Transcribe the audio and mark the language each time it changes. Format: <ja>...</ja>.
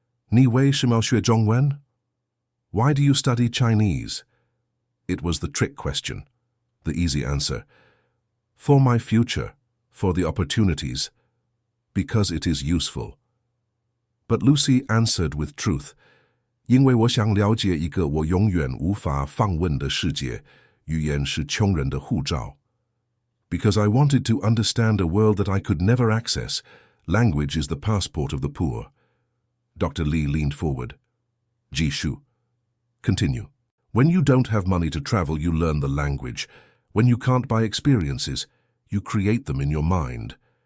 <zh>"Ni wei shimao xue zhongwen?"</zh> <en>Why do you study Chinese? It was the trick question. The easy answer. For my future, for the opportunities, because it is useful. But Lucy answered with truth.</en> <zh>因为我想了解一个我永远无法访问的世界，语言是穷人的护照。</zh> <en>Because I wanted to understand a world that I could never access. Language is the passport of the poor. Dr. Lee leaned forward. Jishu. Continue. When you don't have money to travel, you learn the language. When you can't buy experiences, you create them in your mind.</en>